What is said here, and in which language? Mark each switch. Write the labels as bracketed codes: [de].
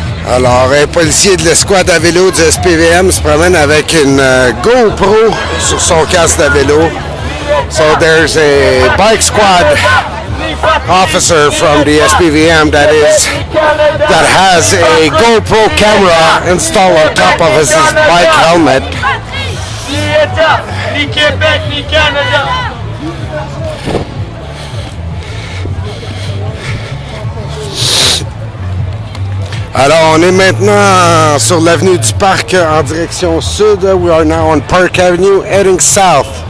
[fr] Alors, un policier de l'escouade à vélo du SPVM se promène avec une GoPro sur son casque de vélo. [en] So there's a bike squad officer from the SPVM that has a GoPro camera installed on top of his bike helmet. [fr] Ni État, ni Québec, ni Canada. Alors, on est maintenant sur l'avenue du Parc en direction sud. [en] We are now on Park Avenue, heading south.